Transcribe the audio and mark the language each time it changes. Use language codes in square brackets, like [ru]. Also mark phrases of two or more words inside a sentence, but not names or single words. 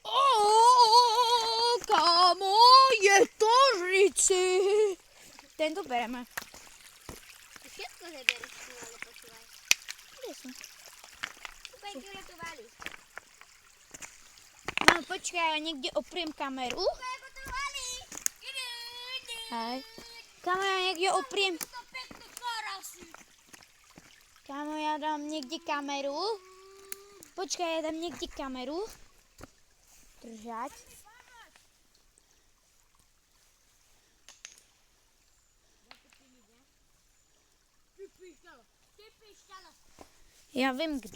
[sk] Kamo, je to v rici. Tento bereme. Ty všetko nebereš, ty ale počúvaj. Kde som? Kúkaj, kde to valí. No počkaj, ja niekde opriem kameru. Kúkaj, ako to valí. [cs] Hej. Kámo, já někde oprím. Kámo, já dám někde kameru. Počkej, já dám někde kameru. Držať. Já vím, kde.